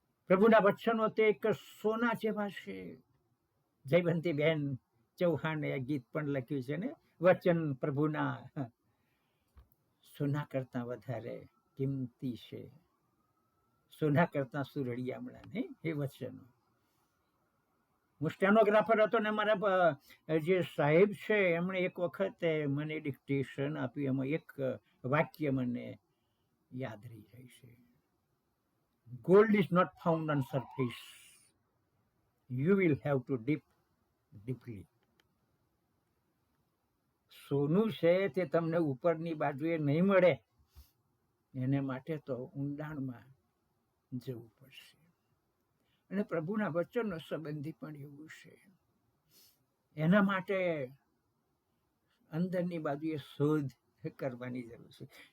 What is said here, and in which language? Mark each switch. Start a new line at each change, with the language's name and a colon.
Gujarati: પ્રભુના વચનો તે એક સોના જેવા છે. જયવંતી બેન ચૌહાણે ગીત પણ લખ્યું છે ને, વચન પ્રભુના સોના કરતા વધારે કિંમતી છે, સોના કરતા સુરળિયામણા, નહીં એ વચનો. હું સ્ટેનોગ્રાફર હતો ને મારા જે સાહેબ છે એમણે એક વખત મને ડિક્ટેશન આપ્યું, એમાં એક વાક્ય મને યાદ રહી જાય છે.
English: Gold is not found on surface. You will have to dip deeply.
Gujarati: સોનું છે તે તમને ઉપરની બાજુએ નહીં મળે, એને માટે તો ઊંડાણમાં જવું પડશે. અને પ્રભુના વચનનો સંબંધી પણ એવું છે. એના માટે અંદરની બાજુએ શોધ કરવાની જરૂર છે.